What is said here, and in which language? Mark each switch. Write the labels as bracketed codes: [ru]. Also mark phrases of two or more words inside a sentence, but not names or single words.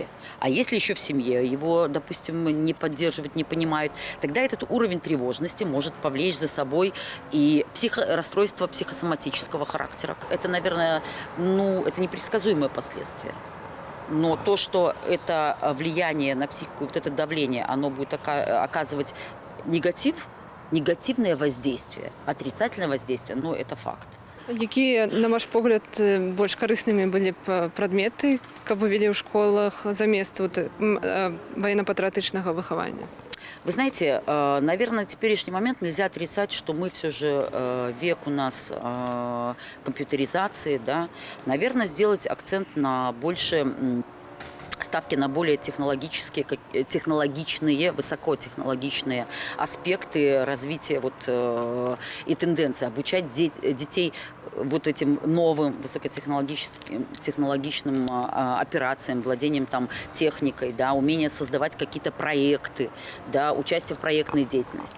[ru] А если еще в семье его, допустим, не поддерживают, не понимают, тогда этот уровень тревожности может повлечь за собой и расстройство психосоматического характера. Это, наверное, это непредсказуемые последствия. Но то, что это влияние на психику, вот это давление, оно будет оказывать негативное воздействие, отрицательное воздействие, это факт. [be] Які, на ваш погляд, больш карыснымі былі б прадметы, каб вы вели ў школах замест военно-патрыотычнага выхавання? [ru] Вы знаете, наверное, на теперешний момент нельзя отрицать, что мы все же век у нас компьютеризации, да, наверное, сделать акцент на больше ставки на более технологичные, высокотехнологичные аспекты развития и тенденции, обучать детей вот этим новым высокотехнологичным операциям, владением там техникой, да, умение создавать какие-то проекты, да, участие в проектной деятельности.